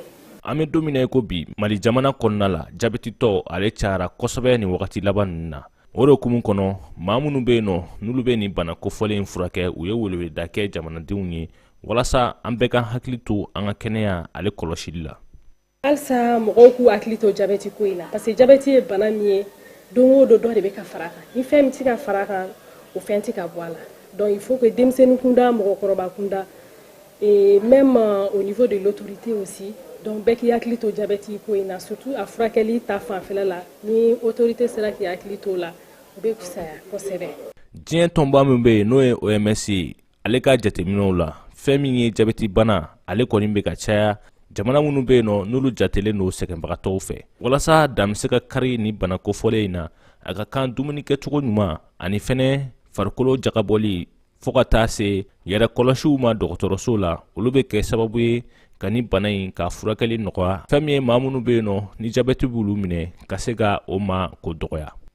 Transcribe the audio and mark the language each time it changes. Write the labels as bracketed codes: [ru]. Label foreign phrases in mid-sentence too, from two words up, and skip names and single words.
[bm] An bɛ don min na i ko bi Mali jamana kɔnɔna la jabɛtitɔ ale cayara kosɛbɛ nin wagati laban ninnu na o de hukumu kɔnɔ maa minnu bɛ yen nɔ n'olu bɛ nin bana kofɔlen furakɛ u ye weleweleda kɛ jamanadenw ye walasa an bɛɛ ka hakili to an ka kɛnɛya ale kɔlɔsili la. Halisa mɔgɔw k'u hakili to jabɛti ko in na [fr] parce que [bm] jabɛti ye bana min ye don o don dɔ de bɛ ka fara a kan ni fɛn min tɛ ka fara a kan o fɛn tɛ ka bɔ a la [fr] donc il faut que [bm] denmisɛnnin kunda mɔgɔkɔrɔba kunda [fr] et même au niveau de l'autorité aussi donc [bm] bɛɛ k'i hakili to jabɛti ko in na surtout a furakɛli ta fanfɛla la ni autorité sera k'i hakili to la o bɛ fisaya kosɛbɛ. Diɲɛ tɔnba min bɛ yen n'o ye OMS ye ale ka jateminɛw la fɛn min ye jabɛti bana ale kɔni bɛ ka caya jamana minnu bɛ yen nɔ n'olu jatelen don sɛgɛnbagatɔw fɛ walasa dan bɛ se ka kari ni bana kofɔlen in na a ka kan dumuni kɛcogo ɲuman ani fɛnɛ farikolo jagabɔli fo ka taa se yɛrɛ kɔlɔsiw ma dɔgɔtɔrɔso la olu bɛ kɛ sababu ye ka ni bana in ka furakɛli nɔgɔya fɛn min ye maa minnu bɛ yen nɔ ni jabɛti b'olu minɛ ka se ka o ma ko dɔgɔya.